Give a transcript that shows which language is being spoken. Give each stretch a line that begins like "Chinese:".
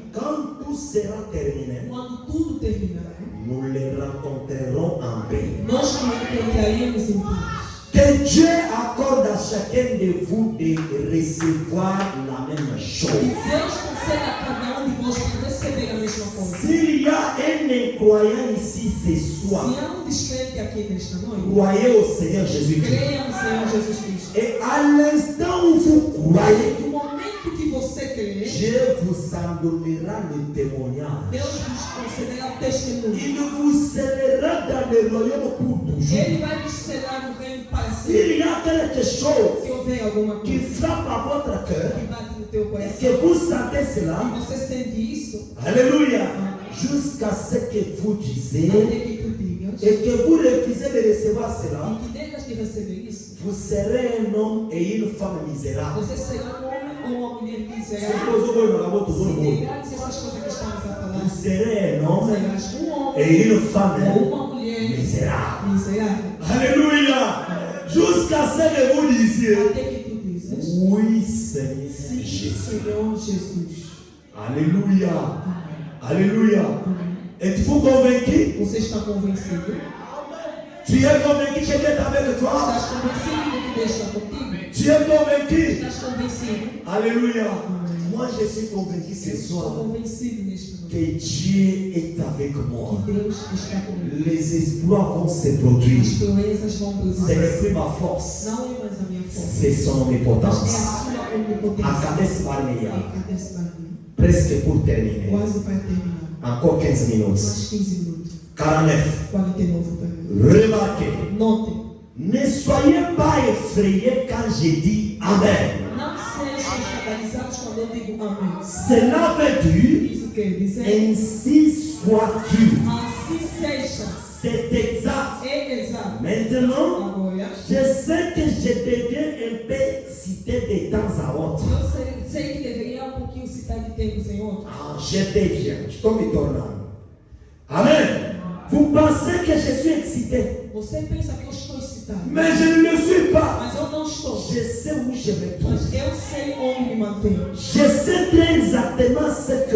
French: quand tout sera terminé,
Portuguese: quando tudo terminar,
French: nous les rencontrerons en paix.
Portuguese: nós encontraremos em paz.
French: Que Dieu accorde à chacun de vous de recevoir la même
Portuguese: Que
French: chose.
Portuguese: Deus conceda a cada um de vós para receber a mesma coisa.
French: S'il y a un incroyant ici ce
Portuguese: Se
French: soir,
Portuguese: há descrente aqui nesta noite,
French: croyez au Seigneur Jésus-Christ.
Portuguese: creia no Senhor Jesus Cristo.
French: Et à l'instant où vous croyez,
Portuguese: No momento que você crer,
French: Dieu vous en donnera le témoignage.
Portuguese: Deus nos concederá o testemunho.
French: Il vous scellera dans le royaume pour toujours.
Portuguese: Ele vai nos selar no reino para sempre.
French: S'il y a quelque chose
Portuguese: Se houver alguma
French: qui
Portuguese: coisa
French: frappe à votre cœur,
Portuguese: que bate no teu
French: et
Portuguese: coração,
French: que vous sentez cela,
Portuguese: e você sente isso,
French: Alléluia, jusqu'à ce que vous disiez,
Portuguese: até que tu digas,
French: et que vous refusez de recevoir cela,
Portuguese: e que deixas de receber isso,
French: vous serez un homme et une femme misérables.
Portuguese: você será um homem ou uma mulher miserável.
French: Vous
Portuguese: Se negares essas coisas que estamos a falar,
French: serez un homme
Portuguese: serás um homem
French: et une femme
Portuguese: ou uma mulher
French: misérable.
Portuguese: miserável.
French: Alléluia. Jusqu'à ce que vous disiez,
Portuguese: Até que tu dizes,
French: oui Seigneur
Portuguese: sim,
French: Jésus.
Portuguese: Senhor Jesus.
French: Alléluia. Alléluia. Êtes-vous convaincu?
Portuguese: Você está convencido?
French: Tu es convaincu que Dieu est avec toi?
Portuguese: Estás convencido de que Deus está contigo?
French: Tu es convaincu?
Portuguese: Estás convencido?
French: Alléluia. Moi je suis convaincu ce
Portuguese: Estou
French: soir
Portuguese: convencido neste momento
French: que Dieu est avec moi.
Portuguese: que Deus está comigo.
French: Les exploits vont se produire.
Portuguese: As proezas vão
French: Ce
Portuguese: produzir.
French: n'est plus ma force,
Portuguese: Não é mais a minha força,
French: c'est son
Portuguese: mas é
French: omnipotence.
Portuguese: a sua onipotência.
French: À Kades Barnea,
Portuguese: Em cada semana.
French: presque pour terminer.
Portuguese: Quase para terminar.
French: Encore 15 minutes.
Portuguese: Mais 15 minutos. 49. 49 para mim.
French: Remarquez,
Portuguese: Notem,
French: ne soyez pas effrayés quand je dis Amen.
Portuguese: não sejam escandalizados quando eu digo amém.
French: Cela veut dire,
Portuguese: Isso quer dizer,
French: ainsi sois-tu.
Portuguese: assim seja.
French: C'est exact.
Portuguese: É exato.
French: Maintenant,
Portuguese: Agora,
French: je sais que je deviens un peu cité de temps à autre.
Portuguese: eu sei que deveria um pouquinho citar de tempos em outros.
French: Ah, je deviens, je tombe tornando. Amen. Vous pensez que je suis excité,
Portuguese: Você pensa que eu estou excitado,
French: mais je ne le suis pas.
Portuguese: mas eu não estou.
French: Je sais où je me trouve.
Portuguese: Mas eu sei onde me mantenho.
French: Je sais très exactement ce que.